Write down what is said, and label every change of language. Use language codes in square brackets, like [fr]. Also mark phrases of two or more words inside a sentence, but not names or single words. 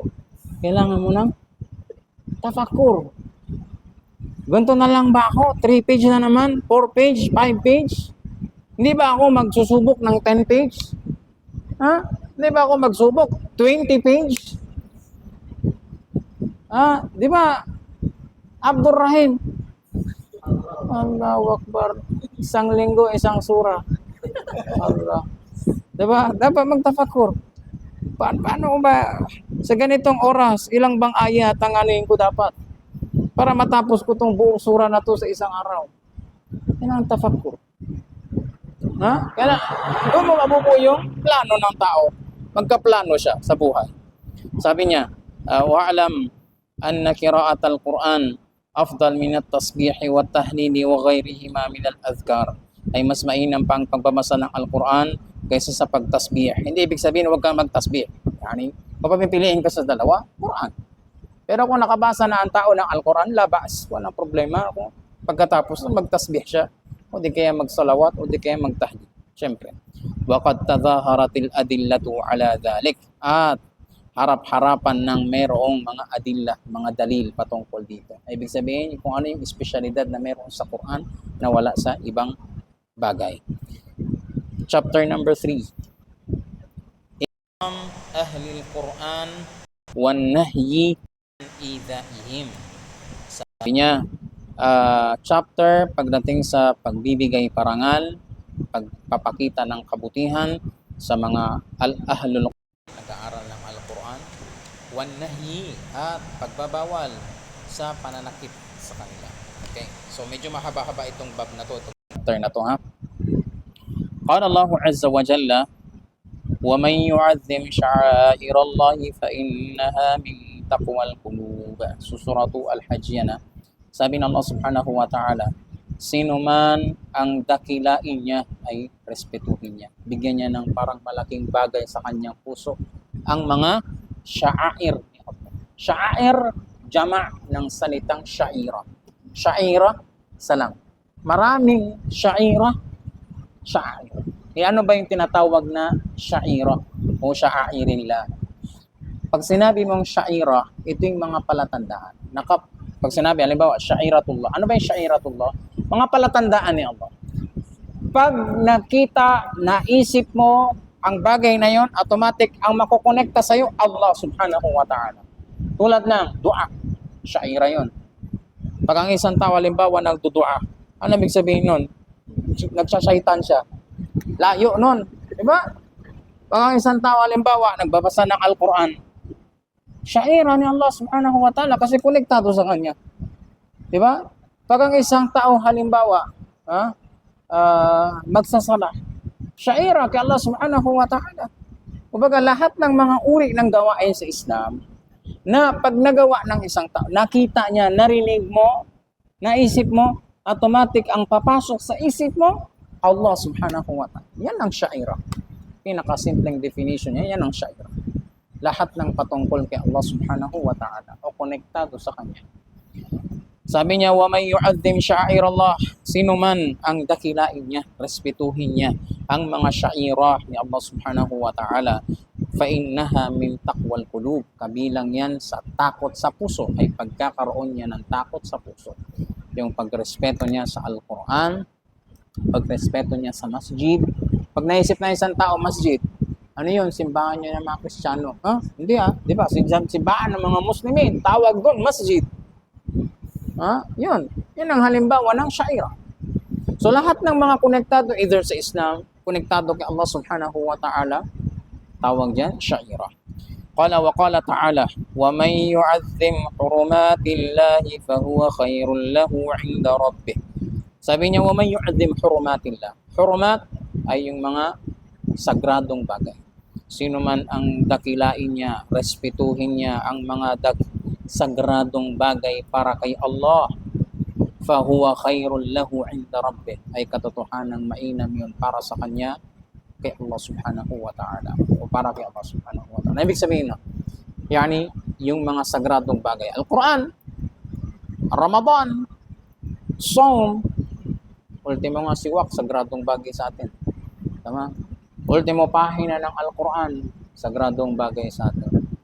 [tl] Kailangan mo ng tafakkur. Ganito na lang ba ako? 3 page na naman? 4 page? 5 page? Hindi ba ako magsusubok ng 10 page? Hindi ba ako magsubok? 20 page? Di ba? Abdur Rahim. [ar] الله أكبر. [tl] Isang linggo, isang sura. Allah. Diba? Dapat magtafakkur. Paano ba? Sa ganitong oras, ilang bang ayat ang anuin ko dapat? Para matapos ko tong buong sura na to sa isang araw. Yan ang tafakkur. Kaya doon mo mabubuo yung plano ng tao. Magkaplano siya sa buhay. Sabi niya, [ar] واعلم أن قراءة القرآن أفضل من التسبيح والتهليل وغيرهما من الأذكار. [tl] Ay mas mainam pang pagbabasa ng Al-Quran kaysa sa pagtasbih. Hindi ibig sabihin huwag kang magtasbih. Yani, papapipiliin ka sa dalawa, Quran. Pero kung nakabasa na ang tao ng Al-Quran, labas, walang problema. Kung pagkatapos magtasbih siya, o di kaya magsalawat, o di kaya magtahlil. Siyempre. [ar] وقد تظاهرت الأدلة على ذلك. [tl] At harap-harapan ng mayroong mga adillah, mga dalil patungkol dito. Ibig sabihin, kung ano yung espesyalidad na mayroon sa Quran na wala sa ibang bagay. [en] Chapter number 3. [ar] إمام أهل القرآن والنهي عن إيذائهم. [tl] Sabi niya, chapter pagdating sa pagbibigay parangal, pagpapakita ng kabutihan sa mga al-ahlul nag-aaral ng Al-Quran, [ar] والنهي [tl] at pagbabawal sa pananakit sa kanila. Okay. So medyo mahaba-haba itong bab na to. Itong chapter na to, ha. [ar] قال الله عز وجل ومن يعظم شعائر الله فإنها من تقوى القلوب. [tl] So suratu Al-Hajj yan, ha. Sabi ng [ar] الله سبحانه وتعالى, [tl] sino man ang dakilain niya ay respetuhin niya. Bigyan niya ng parang malaking bagay sa kanyang puso. Ang mga sha'air. Sha'air, jama' ng salitang sha'ira. Sha'ira, salang. Maraming sha'ira, sha'air. Ano ba yung tinatawag na sha'ira o sha'airillah? Pag sinabi mong sha'ira, ito yung mga palatandaan. Pag sinabi, halimbawa, sha'iratullah. Ano ba yung sha'iratullah? Mga palatandaan ni Allah. Pag nakita, naisip mo ang bagay na yon, automatic ang makukonekta sa'yo, [ar] الله سبحانه وتعالى. [tl] Tulad ng dua, sha'ira yon. Pag ang isang tao, halimbawa, nagdudua, ano ibig sabihin nun? Nagsasaytan siya. Layo nun. Diba? Pag ang isang tao, halimbawa, nagbabasa ng Al-Quran, sha'ira ni [ar] الله سبحانه وتعالى [tl] kasi konektado sa kanya. Diba? Pag ang isang tao, halimbawa, magsasala, sha'ira kay [ar] الله سبحانه وتعالى. [tl] Kumbaga, lahat ng mga uri ng gawain sa Islam, na pag nagawa ng isang tao, nakita niya, narinig mo, naisip mo, automatic ang papasok sa isip mo, [ar] الله سبحانه وتعالى. [tl] Yan ang sha'ira. Pinakasimpleng definition niya, yan ang sha'ira. Lahat ng patungkol kay [ar] الله سبحانه وتعالى [tl] o konektado sa kanya. Sabi niya, [ar] ومن يعظم شعائر الله, [tl] sino man ang dakilain niya, respetuhin niya ang mga sha'ira ni [ar] الله سبحانه وتعالى, فإنها من تقوى القلوب, [tl] kabilang yan sa takot sa puso, ay pagkakaroon niya ng takot sa puso. Yung pagrespeto niya sa Al-Quran, pagrespeto niya sa masjid. Pag naisip na isang tao masjid, ano yun? Simbahan niya ng mga Kristiyano. Hindi di ba? Simbahan ng mga Muslimin. Tawag doon, masjid. Yun. Yan ang halimbawa ng sha'ira. So lahat ng mga konektado either sa Islam, konektado kay [ar] الله سبحانه وتعالى, [tl] tawag dyan, sha'ira. [ar] قال وقال تعالى ومن يعظم حرمات الله فهو خير له عند ربه. [tl] Sabi niya, [ar] ومن يعظم حرمات الله. [tl] Hurumat ay yung mga sagradong bagay. Sino man ang dakilain niya, respetuhin niya ang mga sagradong bagay para kay Allah, [ar] فهو خير له عند ربه, [tl] ay katotohanan mainam yun para sa kanya kay [ar] الله سبحانه وتعالى [tl] o para kay [ar] الله سبحانه وتعالى. [tl] Ibig sabihin yani yung mga sagradong bagay, Al-Quran, Ramadan, Saum, ultimo nga siwak, sagradong bagay sa atin. Tama? Ultimo pahina ng Al-Quran, sagradong bagay sa atin.